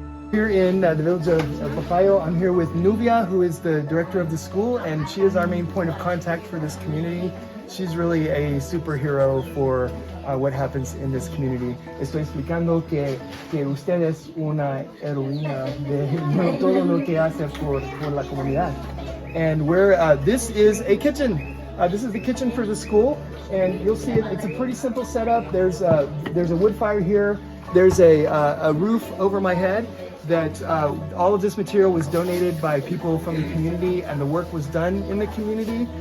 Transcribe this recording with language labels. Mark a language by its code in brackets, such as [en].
[en] Here in the village of El Papayo, I'm here with Nubia, who is the director of the school, and she is our main point of contact for this community. She's really a superhero for what happens in this community. [es] Estoy explicando que usted es una heroína de todo lo que hace por la comunidad. [en] And this is a kitchen. This is the kitchen for the school, and you'll see it's a pretty simple setup. There's a wood fire here. There's a roof over my head. That all of this material was donated by people from the community, and the work was done in the community.